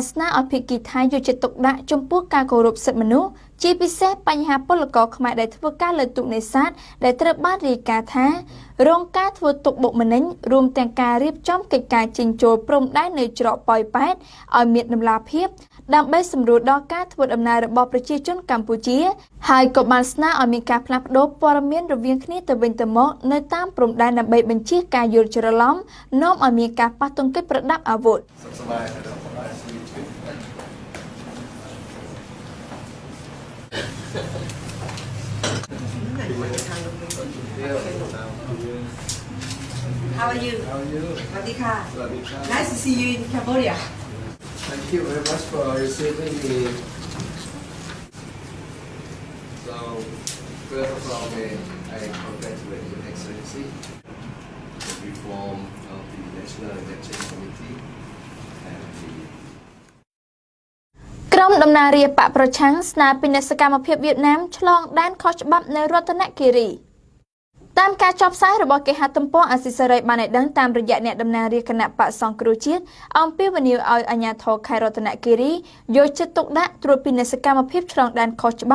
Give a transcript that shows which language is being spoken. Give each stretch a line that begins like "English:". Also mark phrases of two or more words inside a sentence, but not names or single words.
Khmer: ស្នើឲ្យភាគីថៃយកចិត្តទុកដាក់ចំពោះការគោរពសិទ្ធិមនុស្សជាពិសេសបញ្ហាពលករខ្មែរដែលធ្វើការលើទូកនេសាទដែលត្រូវបានរាយការណ៍ថារងការធ្វើទុកបុកម្នេញរួមទាំងការរៀបចំកិច្ចការចិញ្ចោលព្រំដែននៅច្រកប៉ោយប៉ែតឲ្យមានដំណាភាពដើម្បីសម្រួលដល់ការធ្វើដំណើររបស់ប្រជាជនកម្ពុជាហើយក៏បានស្នើឲ្យមានការផ្លាស់ប្តូរព័ត៌មានរវាងគ្នាទៅវិញទៅមកនៅតាមព្រំដែនដើម្បីបញ្ជៀសការយល់ច្រឡំនាំឲ្យមានការប៉ះទង្គិចប្រដាប់អាវុធ
English: How are you? Radhika. Nice to see you in Cambodia. Thank you very much for receiving me. So, first of all, I congratulate Your Excellency the reform of the National Election Committee and the
Khmer: ក្រុមដំណើររាជបកប្រឆាំងស្នើពីសកម្មភាពវៀតណាមឆ្លងដែនខុសច្បាប់នៅរតនគិរីតាមការចុះផ្សាយរបស់គេហទំព័រអាស៊ីសេរីបានឲ្យដឹងតាមរយៈអ្នកដំណើរ រាជគណៈបក្សសង្គ្រោះជាតិអំពីវិនិយោគឲ្យអាជ្ញាធរខេត្តរតនគិរីយកចិត្តទុកដាក់ត្រួតពិនិត្យសកម្មភាពឆ្លងដែនខុសច្បាប់